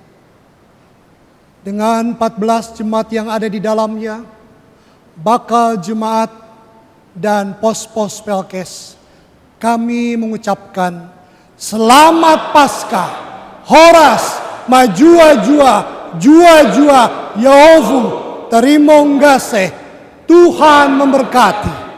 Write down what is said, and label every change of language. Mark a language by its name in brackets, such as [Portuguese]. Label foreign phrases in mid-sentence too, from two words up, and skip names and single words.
[Indonesian] dengan 14 jemaat yang ada di dalamnya, bakal jemaat dan pos-pos Pelkes, kami mengucapkan Selamat Paskah, Horas, Majua-jua, Jua-jua, Yehovu, Terimong Gaseh, Tuhan memberkati.